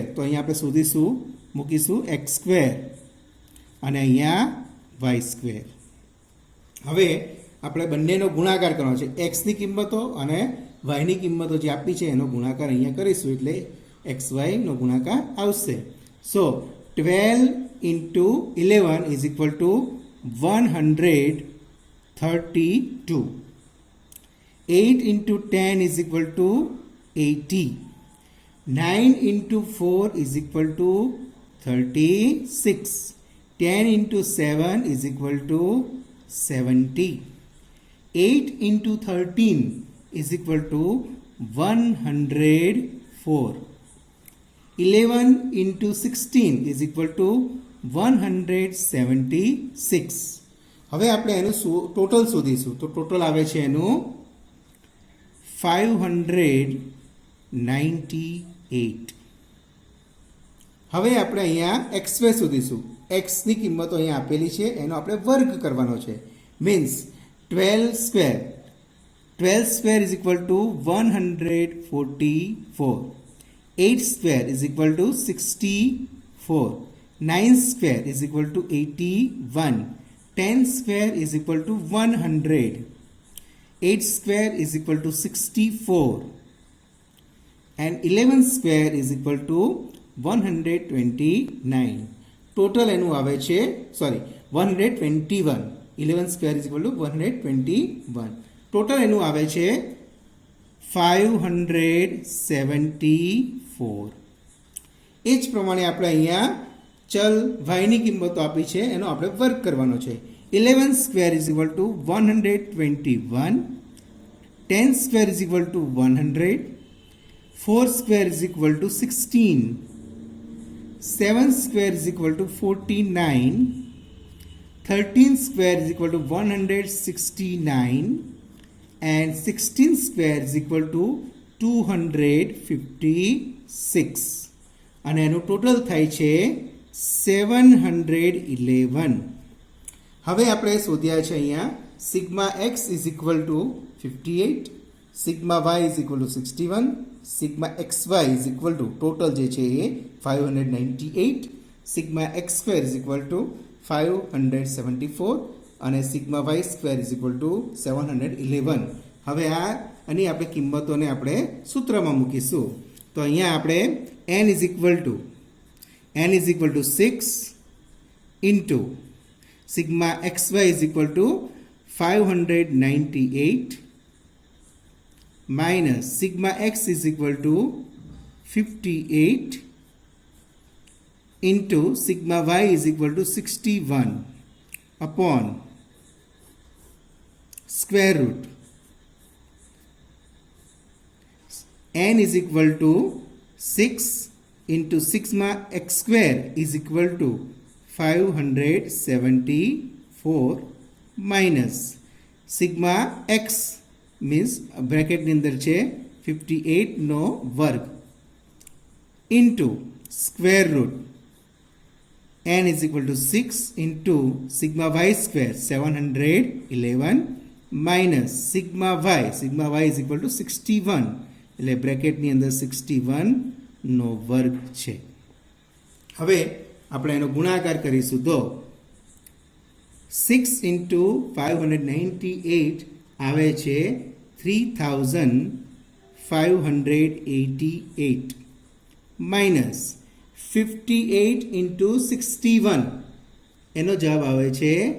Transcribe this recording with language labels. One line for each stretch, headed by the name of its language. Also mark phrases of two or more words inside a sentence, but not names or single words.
Gujarati: તો અહીંયા આપણે મૂકીશું x સ્ક્વેર અને અહીંયા y સ્ક્વેર. હવે આપણે બંનેનો ગુણાકાર કરવાનો છે. x ની કિંમતો અને y ની કિંમતો જે આપી છે એનો ગુણાકાર અહીંયા કરીશું, એટલે xy નો ગુણાકાર આવશે.
English: સો 12 into 11 is equal to 132. 8 into 10 is equal to 80. 9 into 4 is equal to 36. 10 into 7 is equal to 70. 8 into 13 is equal to 104. 11 into 16 is equal to 176.
Gujarati: હવે આપણે એનું ટોટલ શોધીશું. તો ટોટલ આવે છે એનું 598. હવે આપણે અહીંયા
English: x square
Gujarati: શોધીશું. એક્સની કિંમતો અહીંયા આપેલી છે, એનો આપણે વર્ગ કરવાનો છે.
English: Means 12 square. 12 square is equal to 144. 8 square is equal to 64. 9 square is equal to 81. 10 square is equal to 100. 8 square is equal to 64 and 11 square is equal to 129.
Gujarati: Total એનું આવે છે 121.
English: 11 square is equal to 121. Total
Gujarati: એનું આવે છે
English: 574.
Gujarati: એ જ પ્રમાણે આપણે અહીંયા ચલ y ની કિંમતો આપી છે, એનો આપણે વર્ગ કરવાનો છે.
English: 11 square is equal to 121. 10 square is equal to 100. 4 square is equal to 16. 7 square is equal to 49. 13 square is equal to 169. And 16 square is equal to 256.
Gujarati: અને એનું ટોટલ થાય છે 711. હવે આપણે શોધ્યા છે અહીંયા
English: sigma x is equal to 58, sigma y is equal to 61, sigma x y is equal to total
Gujarati: જે છે એ
English: 598, sigma x square is equal to 574 અને sigma y square is equal to 711.
Gujarati: હવે આની આપણે કિંમતોને આપણે સૂત્રમાં મૂકીશું. તો અહીંયા આપણે
English: n is equal to 6 into sigma xy is equal to 598 minus sigma x is equal to 58 into sigma y is equal to 61 upon square root n is equal to 6 into sigma x square is equal to 574 minus sigma x means bracket
Gujarati: ની અંદર છે 58 નો વર્ગ
English: into square root n is equal to 6 into sigma y square 711 minus sigma y is equal to 61
Gujarati: એટલે બ્રેકેટ ની અંદર 61 નો વર્ગ છે. હવે આપણે એનો ગુણાકાર કરીશું તો 6 into 598 આવે છે 3588
English: minus 58 into 61
Gujarati: એનો જવાબ આવે છે